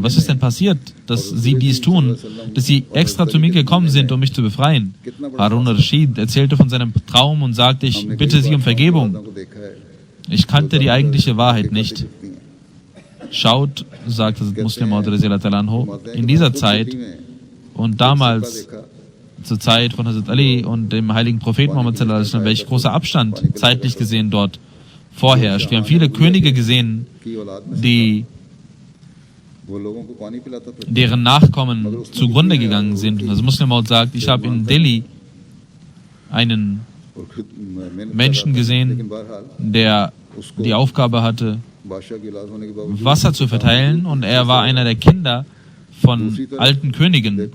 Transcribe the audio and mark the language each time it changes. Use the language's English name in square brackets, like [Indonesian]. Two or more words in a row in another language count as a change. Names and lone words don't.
[German] Was ist denn passiert, dass sie dies tun, dass sie extra zu mir gekommen sind, um mich zu befreien? Harun Rashid erzählte von seinem Traum und sagte: Ich bitte Sie um Vergebung. Ich kannte die eigentliche Wahrheit nicht. Schaut, sagte Muslim Maud [Arabic] رضي الله تعالى عنه, [German] in dieser Zeit und damals zur Zeit von Hazrat Ali und dem heiligen Propheten Muhammad [Arabic] صلى الله عليه وسلم, [German] welch großer Abstand zeitlich gesehen dort vorherrscht. Wir haben viele Könige gesehen, deren Nachkommen zugrunde gegangen sind. Und das Muslim Maud sagt, ich habe in Delhi einen Menschen gesehen, der die Aufgabe hatte, Wasser zu verteilen, und er war einer der Kinder von alten Königen.